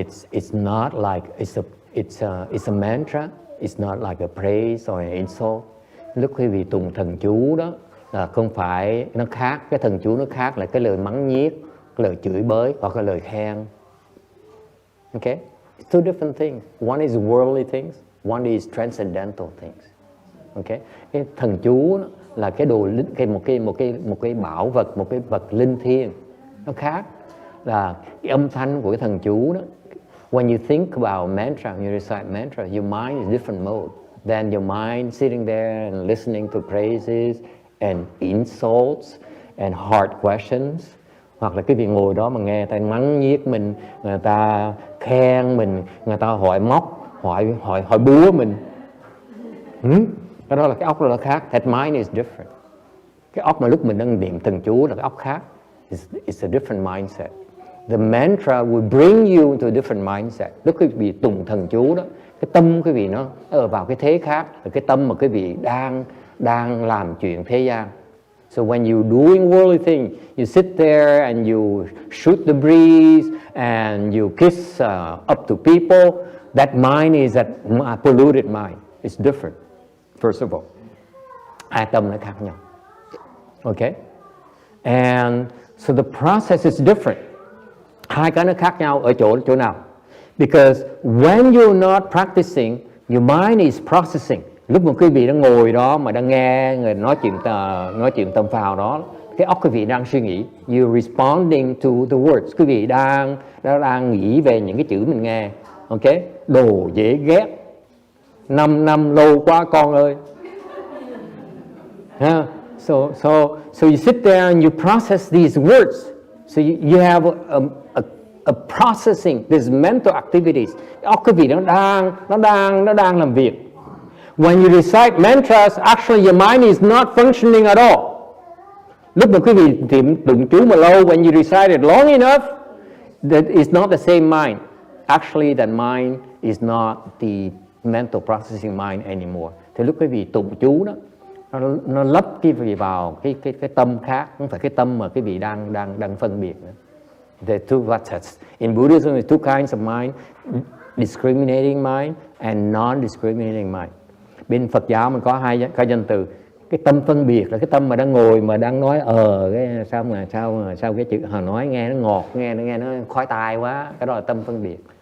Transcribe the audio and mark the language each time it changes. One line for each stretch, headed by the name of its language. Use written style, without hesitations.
English: It's not like it's a mantra. It's not like a praise or an insult.
Vietnamese: Lúc quý vị tụng thần chú đó là không phải nó khác, cái thần chú nó khác là cái lời mắng nhiếc, cái lời chửi bới hoặc cái lời khen.
English: Okay? It's two different things. One is worldly things, one is transcendental things. Okay?
Vietnamese: Cái thần chú đó là cái đồ một cái bảo vật, một cái vật linh thiêng. Nó khác là cái âm thanh của cái thần chú đó.
English: When you think about mantra, you recite mantra, your mind is different mode than your mind sitting there and listening to praises and insults and hard questions.
Vietnamese: Hoặc là cái vị ngồi đó mà nghe người ta mắng nhiếc mình, người ta khen mình, người ta hỏi móc, hỏi búa mình. Cái đó là cái óc đó là khác.
English: That mind is different.
Vietnamese: Cái óc mà lúc mình đang niệm thần chú là cái óc khác.
English: It's a different mindset. The mantra will bring you into a different mindset.
Vietnamese: Lúc quý vị tụng thần chú đó, cái tâm quý vị nó ở vào cái thế khác, là cái tâm mà quý vị đang làm chuyện thế gian.
English: So when you're doing worldly things, you sit there and you shoot the breeze and you kiss up to people. That mind is a polluted mind. It's different. First of all,
Vietnamese: hai tâm nó khác nhau. Okay?
English: And so the process is different.
Vietnamese: Hai cái nó khác nhau ở chỗ nào?
English: Because when you're not practicing, your mind is processing.
Vietnamese: Lúc mà quý vị đang ngồi đó mà đang nghe người nói chuyện tâm phào đó, cái óc quý vị đang suy nghĩ.
English: You're responding to the words.
Vietnamese: Quý vị đang nghĩ về những cái chữ mình nghe. Okay? Đồ dễ ghét. 5 năm lâu quá con ơi.
English: So you sit there and you process these words. So you have a processing these mental activities.
Vietnamese: Óc quý vị nó đang làm việc.
English: When you recite mantras, actually your mind is not functioning at all.
Vietnamese: Lúc mà quý vị tụng chú mà lâu,
English: when you recite it long enough,
Vietnamese: that is not the same mind.
English: Actually, that mind is not the mental processing mind anymore.
Vietnamese: Thì lúc quý vị tụng chú đó, nó lấp cái vị vào cái tâm khác, không phải cái tâm mà cái vị đang phân biệt nữa.
English: The two vats. In Buddhism, there's two kinds of mind: discriminating mind and non-discriminating mind.
Vietnamese: Bên Phật giáo mình có hai danh từ. Cái tâm phân biệt là cái tâm mà đang ngồi mà đang nói cái sao cái chữ họ nói nghe nó ngọt, nghe nó khoái tai quá, cái đó là tâm phân biệt.